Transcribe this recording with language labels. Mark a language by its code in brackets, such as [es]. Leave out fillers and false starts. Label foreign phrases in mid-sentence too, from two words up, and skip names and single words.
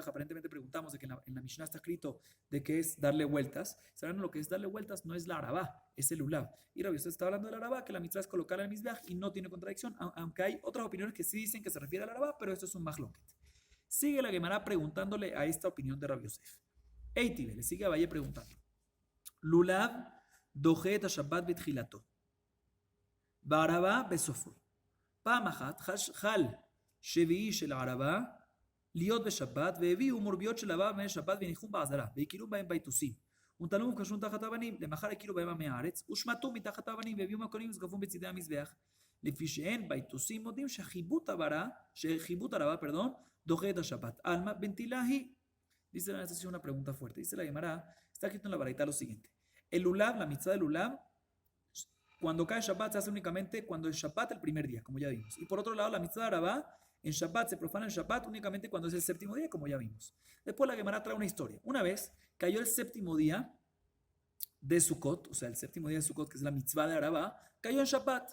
[es] Aparentemente preguntamos de que en la Mishnah está escrito de que es darle vueltas. ¿Saben lo que es darle vueltas? No es la Arabá, es el Lulav. Y Rabbi Yosef está hablando de la Arabá, que la mitzvah es colocar en el Mizbeach y no tiene contradicción, aunque hay otras opiniones que sí dicen que se refiere a la Arabá, pero esto es un machloket. Sigue la Gemara preguntándole a esta opinión de Rabbi Yosef. [he] איתיביה, [es] le sigue a Valle preguntando. [he] לולב דוחה את שבת בתחילתו. בערבה בסופו. פעם אחת חל שביעי של ערבה להיות בשבת, והביאו מורביות של ערבה בימי שבת וניחום בעזרה, והכירו בהם ביתוסים. ונטלו וקשרו תחת האבנים, למחר הכירו בהם עמי הארץ, ושמטו מתחת האבנים, והביאו מהכהנים וזקפו בצידי המזבח. לפי שאין ביתוסים מודים שחיבוט ערבה, דוחה את השבת. עלמא בנטילה היא. [es] Dice la es una pregunta fuerte. Dice la Gemara, está escrito en la baraita lo siguiente. El lulav, la mitzvah del lulav, cuando cae Shabbat se hace únicamente cuando es Shabbat el primer día, como ya vimos. Y por otro lado, la mitzvah de Arabá, en Shabbat se profana en Shabbat únicamente cuando es el séptimo día, como ya vimos. Después la Gemara trae una historia. Una vez cayó el séptimo día de Sukkot, o sea, el séptimo día de Sukkot, que es la mitzvah de Arabá, cayó en Shabbat.